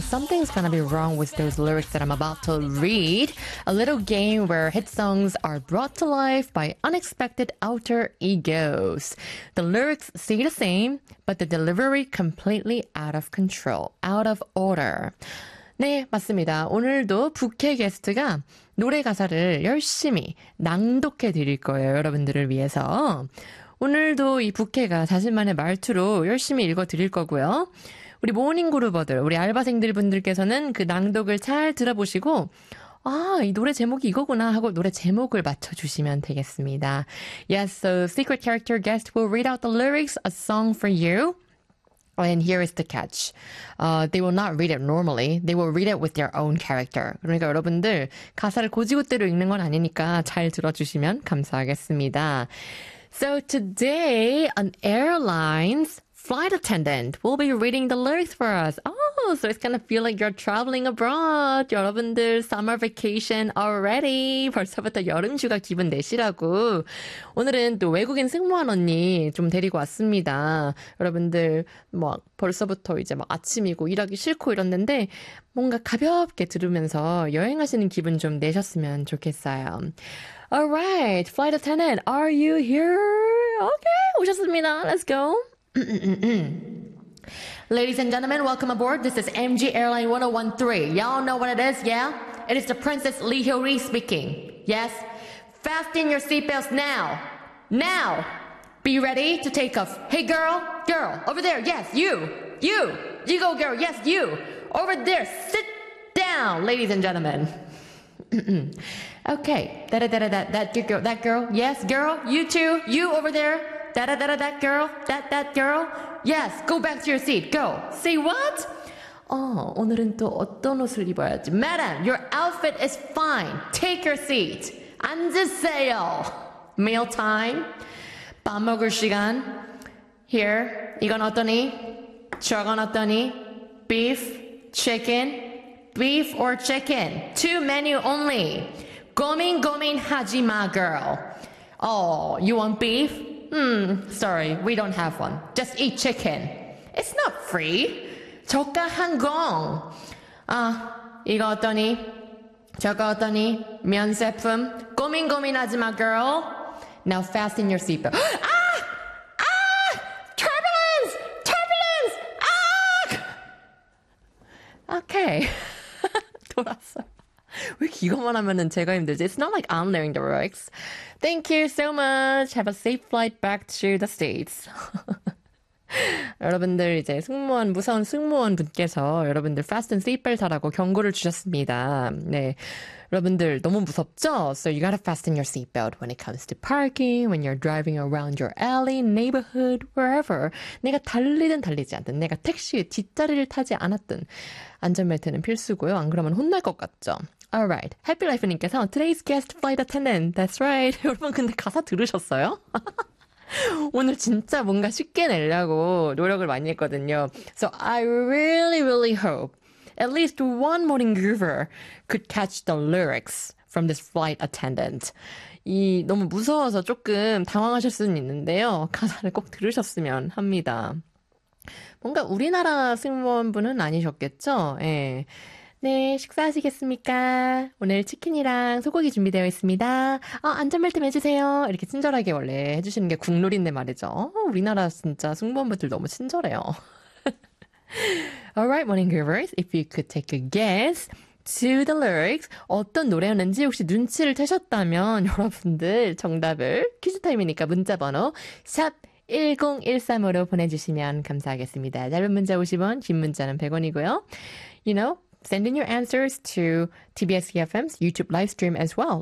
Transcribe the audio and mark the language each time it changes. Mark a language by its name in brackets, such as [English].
[English] Something's gonna be wrong with those lyrics that I'm about to read. A little game where hit songs are brought to life by unexpected alter egos. The lyrics stay the same, but the delivery completely out of control, out of order. [Korean] 네, 맞습니다. 오늘도 부캐 게스트가 노래 가사를 열심히 낭독해 드릴 거예요, 여러분들을 위해서. 오늘도 이 부캐가 자신만의 말투로 열심히 읽어드릴 거고요. 우리 모닝그루버들, 우리 알바생들분들께서는 그 낭독을 잘 들어보시고 아, 이 노래 제목이 이거구나 하고 노래 제목을 맞춰주시면 되겠습니다. [English] Yes, so secret character guest will read out the lyrics, a song for you. And here is the catch. They will not read it normally. They will read it with their own character. [Korean] 그러니까 여러분들 가사를 고지고대로 읽는 건 아니니까 잘 들어주시면 감사하겠습니다. [English] So today, an airline's flight attendant will be reading the lyrics for us. Oh, so it's gonna feel like you're traveling abroad. [Korean] 여러분들, [English] summer vacation already. [Korean] 벌써부터 여름 휴가 기분 내시라고. 오늘은 또 외국인 승무원 언니 좀 데리고 왔습니다. 여러분들, 뭐, 벌써부터 이제 막 아침이고 일하기 싫고 이랬는데, 뭔가 가볍게 들으면서 여행하시는 기분 좀 내셨으면 좋겠어요. [English] All right, flight attendant, are you here? Okay, [Korean] 오셨습니다. [English] Let's go. Ladies and gentlemen, welcome aboard. This is MG Airline 1013. Y'all know what it is, yeah? It is the Princess Lee Hyo-ree speaking. Yes? Fasten your seatbelts now. Now. Be ready to take off. Hey, girl. Girl, over there. Yes, you. You. You go, girl. Yes, you. Over there. Sit down, ladies and gentlemen. Okay, that girl, yes, girl, you too, you over there, that girl, yes, go back to your seat, go, say what? [Korean] Oh, 오늘은 또 어떤 옷을 입어야지? [English] Madam, your outfit is fine, take your seat, [Korean] 앉으세요, [English] meal time, [Korean] 밥 먹을 시간, [English] here, [Korean] 이건 어떠니? 저건 어떠니? [English] Beef, chicken, beef or chicken, two menu only. [Korean] 고민 하지 마, [English] girl. Oh, you want beef? Sorry, we don't have one. Just eat chicken. It's not free. [Korean] 저가 항공. 아, 이거 어떠니? 저거 어떠니? 면세품? 고민 하지 마, girl. [English] Now fasten your seatbelt. 아! 아! Turbulence! Turbulence! [Korean] 아! Okay. 돌았어. 왜 이거만 하면은 제가 힘들지? [English] It's not like I'm learning the lyrics. Thank you so much. Have a safe flight back to the States. [Korean] 여러분들 이제 승무원, 무서운 승무원 분께서 여러분들 [English] fasten seatbelt [Korean] 하라고 경고를 주셨습니다. 네, 여러분들 너무 무섭죠? [English] So you gotta fasten your seatbelt when it comes to parking, when you're driving around your alley, neighborhood, wherever. [Korean] 내가 달리든 달리지 않든, 내가 택시에 뒷자리를 타지 않았든 안전벨트는 필수고요. 안 그러면 혼날 것 같죠? [English] Alright, Happy Life님께서 Today's guest flight attendant. That's right. [Korean] 여러분 근데 가사 들으셨어요? 오늘 진짜 뭔가 쉽게 내려고 노력을 많이 했거든요. [English] So I really, really hope at least one morning groover could catch the lyrics from this flight attendant. [Korean] 이 너무 무서워서 조금 당황하실 수는 있는데요. 가사를 꼭 들으셨으면 합니다. 뭔가 우리나라 승무원분은 아니셨겠죠? 예. 네, 식사하시겠습니까? 오늘 치킨이랑 소고기 준비되어 있습니다. 아, 안전벨트 매주세요. 이렇게 친절하게 원래 해주시는 게 국룰인데 말이죠. 우리나라 진짜 승무원분들 너무 친절해요. [English] Alright, morning groovers. If you could take a guess to the lyrics, [Korean] 어떤 노래였는지 혹시 눈치를 채셨다면 여러분들 정답을 퀴즈타임이니까 문자번호 샵 1013으로 보내주시면 감사하겠습니다. 짧은 문자 50원, 긴 문자는 100원이고요. [English] You know, send in your answers to TBS EFM's YouTube live stream as well.